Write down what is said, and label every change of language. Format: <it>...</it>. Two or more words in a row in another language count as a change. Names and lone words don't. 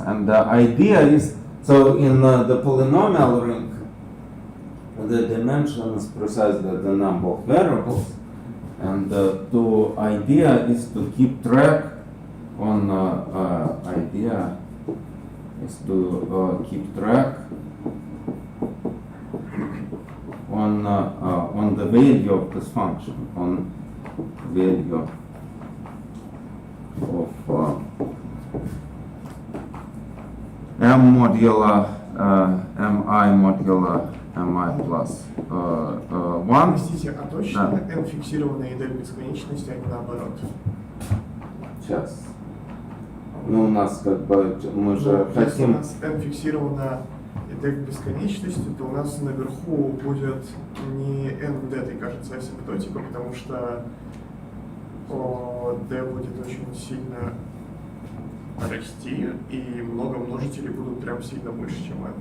<en>And the idea is, so in the polynomial ring, the dimension is precisely the number of variables, and the idea is to keep track on on the value of this function, on value of m modulo mi modulo mi plus 1.</en> <ru>Простите, а точно n фиксированная и d в бесконечности, а не наоборот? Сейчас. Ну, у нас как бы, мы же Если у хотим... нас n фиксирована и d в бесконечности, то у нас наверху будет не n в d, кажется, асимптотика, потому что d будет очень сильно расти, и много множителей будут прям сильно больше, чем n.</ru>